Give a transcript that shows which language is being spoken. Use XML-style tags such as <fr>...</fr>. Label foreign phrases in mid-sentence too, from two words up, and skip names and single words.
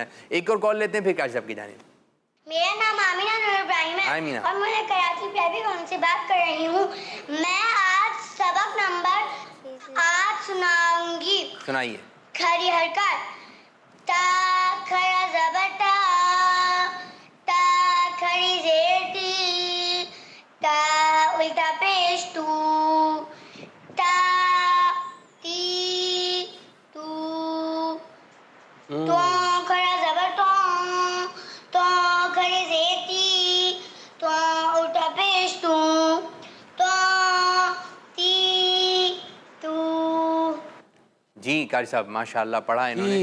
<ur>ایک اور کال لیتے ہیں پھر قاری صاحب کی جانب. میرا نام آمینہ نور ابراہیم ہے آمینہ. اور میں کراچی پیابی گاؤں سے بات کر رہی ہوں. میں آج سبق نمبر 8 سناؤں گی. سنائیے. کھڑی حرکت. تا کھڑا زبر تا, تا کھڑی زیر تی, تا الٹا پیش تو, تا تی تو, تو کھڑا زبر تو, تو کھڑی زیر تی, تو الٹا پیش تو, تو تی تو. جی قاری صاحب ماشاءاللہ پڑھا انہوں نے.</ur>